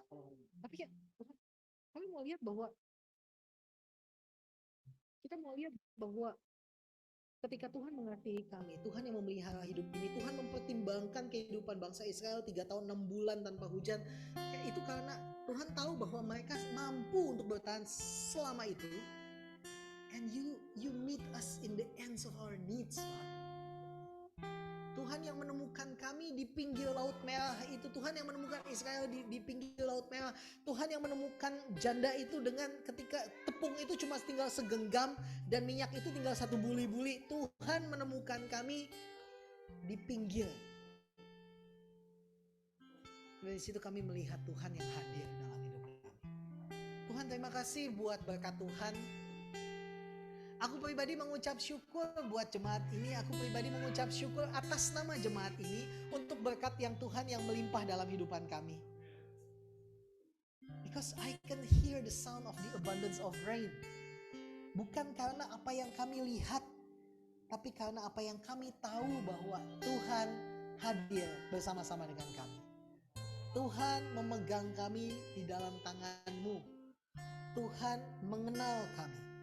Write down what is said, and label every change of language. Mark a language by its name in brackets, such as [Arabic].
[Indonesian] Tapi ya, kami mau lihat bahwa kita mau lihat bahwa ketika Tuhan mengasihi kami, Tuhan yang memelihara hidup ini, Tuhan mempertimbangkan kehidupan bangsa Israel 3 tahun 6 bulan tanpa hujan. Itu karena Tuhan tahu bahwa mereka mampu untuk bertahan selama itu. [English] And you meet us in the ends of our needs, Lord. [Indonesian] Tuhan yang menemukan kami di pinggir Laut Merah itu, Tuhan yang menemukan Israel di pinggir Laut Merah, Tuhan yang menemukan janda itu dengan ketika tepung itu cuma tinggal segenggam dan minyak itu tinggal 1 buli-buli. Tuhan menemukan kami di pinggir. Dari situ kami melihat Tuhan yang hadir dalam hidup kami. Tuhan, terima kasih buat berkat Tuhan. Aku pribadi mengucap syukur buat jemaat ini. Aku pribadi mengucap syukur atas nama jemaat ini untuk berkat yang Tuhan yang melimpah dalam kehidupan kami. [English] Because I can hear the sound of the abundance of rain. [Indonesian] Bukan karena apa yang kami lihat, tapi karena apa yang kami tahu bahwa Tuhan hadir bersama-sama dengan kami. Tuhan memegang kami di dalam tangan-Mu. Tuhan mengenal kami.